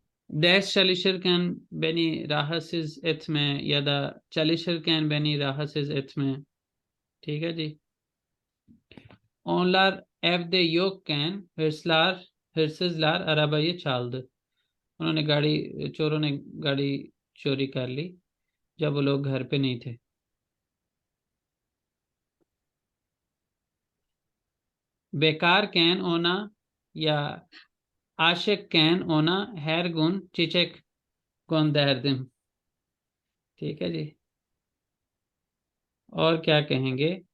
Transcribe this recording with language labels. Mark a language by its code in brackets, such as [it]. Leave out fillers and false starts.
[tr] Ders çalışırken beni rahatsız etme ya da çalışırken beni rahatsız etme. [hi] ठीक है जी। [tr] Onlar evde yokken hırsızlar arabayı çaldı. [hi] उन्होंने चोरों ने गाड़ी चोरी कर ली जब वो लोग घर पे नहीं थे। [tr] बेकार कैन होना या aşıkken ona her gün çiçek gönderdim। [hi] ठीक है जी। और क्या कहेंगे?